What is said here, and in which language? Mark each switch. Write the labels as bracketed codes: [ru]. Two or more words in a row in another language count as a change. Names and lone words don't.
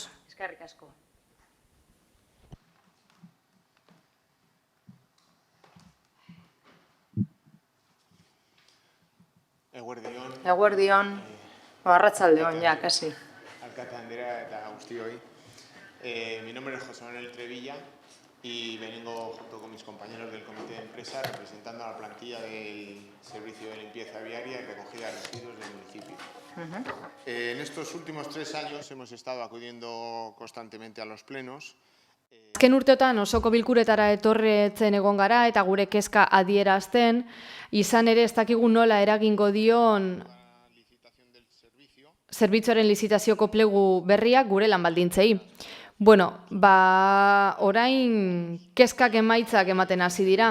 [eu] Eskerrik asko. Eguerdion, arratsaldeon, ja, kasi. Alkate Andrea eta guztioi. [es] Mi nombre es José Manuel Trevilla y vengo junto con mis compañeros del comité de empresa representando a la plantilla del servicio de limpieza viaria y recogida de residuos del municipio. En estos últimos 3 años hemos estado acudiendo constantemente a los plenos. [eu] Azken urteotan osoko bilkuretara etorretzen egon gara eta gure kezka adierazten, izan ere ez dakigu nola eragingo dion zerbitzuaren lizitazioko plegu berriak gure lan baldintzei. Bueno, orain kezkak emaitzak ematen hasi dira.